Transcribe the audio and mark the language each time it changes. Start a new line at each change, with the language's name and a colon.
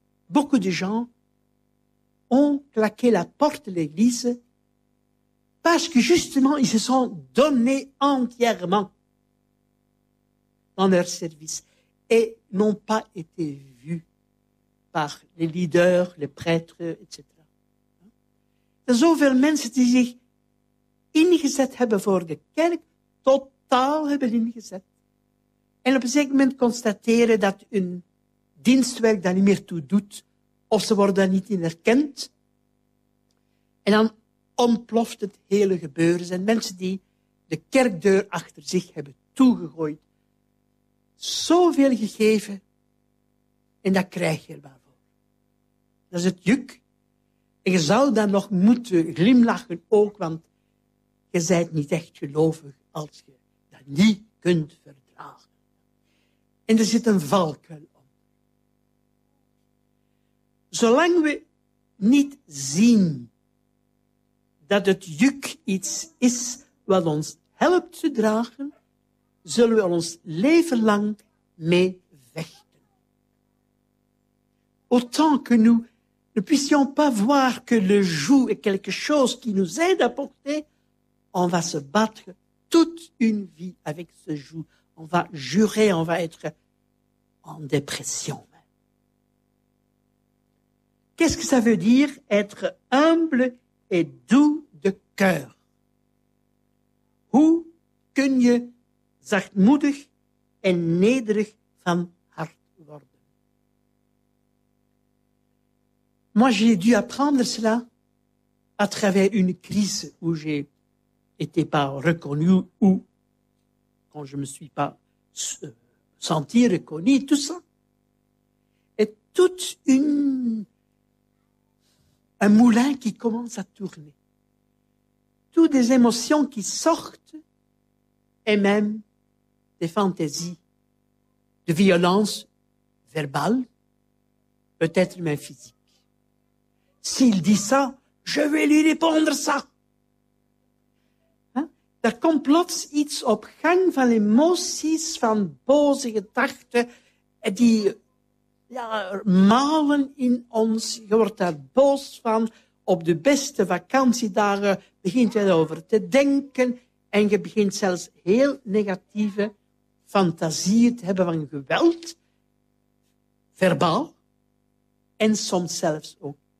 French: Beaucoup de gens ont claqué la porte de l'Église parce que justement ils se sont donnés entièrement dans leur service et n'ont pas été vus par les leaders, les prêtres, etc.
Dutch: Er zoveel mensen die zich ingezet hebben voor de kerk, totaal hebben ingezet. En op een zeker moment constateren dat hun dienstwerk daar niet meer toe doet, of ze worden daar niet in erkend. En dan ontploft het hele gebeuren. Er zijn mensen die de kerkdeur achter zich hebben toegegooid. Zoveel gegeven, en dat krijg je er maar voor. Dat is het juk. En je zou dan nog moeten glimlachen ook, want je bent niet echt gelovig als je dat niet kunt verdragen. En er zit een valkuil om. Zolang we niet zien dat het juk iets is wat ons helpt te dragen, zullen we ons leven lang mee vechten.
French: Autant que nous ne puissions pas voir que le joug est quelque chose qui nous aide à porter, on va se battre toute une vie avec ce joug. On va jurer, on va être en dépression. Qu'est-ce que ça veut dire être humble et doux de cœur?
Dutch: Hoe kun je zachtmoedig en nederig van hart worden?
French: Moi, j'ai dû apprendre cela à travers une crise où j'ai été pas reconnu ou quand je me suis pas senti reconnu, tout ça. Et toute un moulin qui commence à tourner. Toutes des émotions qui sortent et même des fantaisies de violence verbale, peut-être même physique. S'il dit ça, je vais lui répondre ça.
Dutch: Er komt plots iets op gang van emoties, van boze gedachten, die ja, malen in ons. Je wordt daar boos van. Op de beste vakantiedagen begint je erover te denken en je begint zelfs heel negatieve fantasieën te hebben van geweld, verbaal en soms zelfs ook.